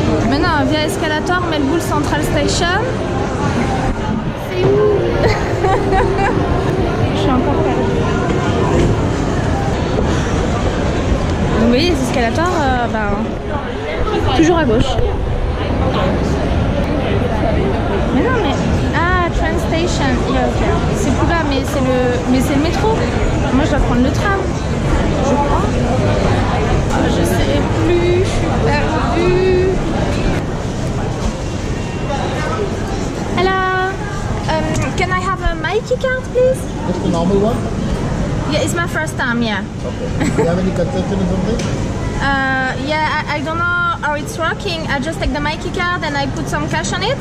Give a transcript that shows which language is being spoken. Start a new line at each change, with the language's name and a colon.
French: Maintenant via escalator, Melbourne Central Station. C'est où? Je suis encore perdue. Donc vous voyez les escalators, toujours à gauche. Mais non mais...
English: Ah, train station, yeah, ok.
French: C'est plus là, mais c'est le métro. Moi je dois prendre le tram, je crois. Je sais plus, je suis perdue.
English: Hello, can I have a Mikey Card please? Just the normal one? Yeah, it's my first time, yeah. Okay. Do you have any concession or something? Yeah, I don't know how it's working. I just take the Mikey Card and I put some cash on it.